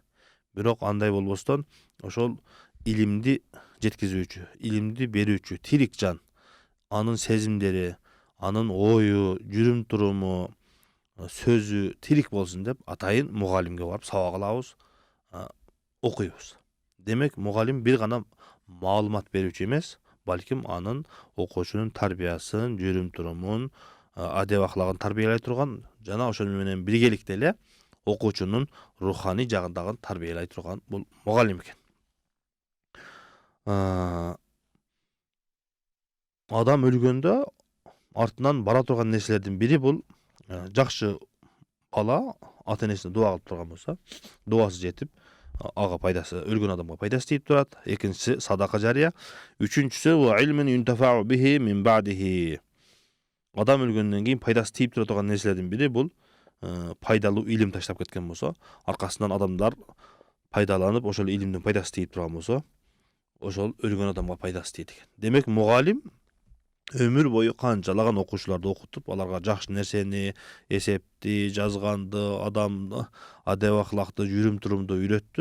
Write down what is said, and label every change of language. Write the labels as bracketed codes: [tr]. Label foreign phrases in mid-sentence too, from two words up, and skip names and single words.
[ky] Бирок андай болбостон, ошол илимди жеткизүүчү, илимди берүүчү тирик жан, анын сезимдери, анын ою, жүрүм туруму, сөзү тирик болсун деп атайын мугалимге барып сабак алабыз, окуйбуз. Demek mugallim bir gana malumat berүүчү emес, balkim anın okuwucunun tarbiyasın, жүрүm turumun, adep ahlagын tarbiyalay турган жана ошону менен биргеликте эле окуучунун руханий жагын дагы тарбиялай турган бул мугаллим экен. Адам өлгөндө артынан бара турган нерселердин бири бул жакшы бала ата энесине дуа кылып турган болсо, дуасы жетип, ага пайдасы, өлгөн адамга пайдасы тийип турат. Экинчиси садака жария. Үчүнчүсү [ar] وعلم ينتفع به من بعده. [ky] Адам өлгөндөн кийин пайдасы тийип тура турган нерселердин бири бул пайдалуу илим таштап кеткен болсо, аркасынан адамдар пайдаланып, ошол илимдин пайдасы тийип турган болсо, ошол өлгөн адамга пайдасы тийет экен. Демек мугаллим өмүр бою канчалаган окуучуларды окутуп, аларга жакшы нерсени, эсепти, жазганды, адамды, адеп ахлакты, жүрүм турумду үйрөттү.